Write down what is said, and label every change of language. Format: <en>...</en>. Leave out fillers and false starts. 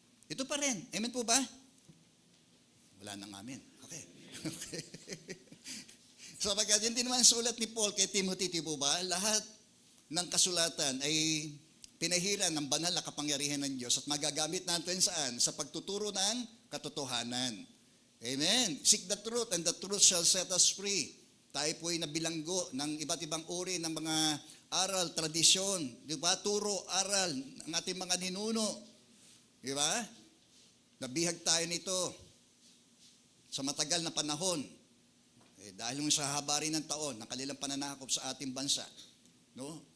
<tl>Ito pa rin. Amen po ba? Wala nang amen. Okay. Okay. So pagkat yun din naman sulat ni Paul kay Timothy, po ba? Lahat ng kasulatan ay pinahiran ng banal na kapangyarihan ng Diyos at magagamit natin saan? Sa pagtuturo ng katotohanan. Amen.</tl> <en>Seek the truth and the truth shall set us free.</en> <tl>Tayo po ay nabilanggo ng iba't ibang uri ng mga aral, tradisyon, di ba? Turo, aral ng ating mga ninuno. Di ba? Nabihag tayo nito sa matagal na panahon. Dahil sa haba rin ng taon, ng kanilang pananakop sa ating bansa. No?</tl>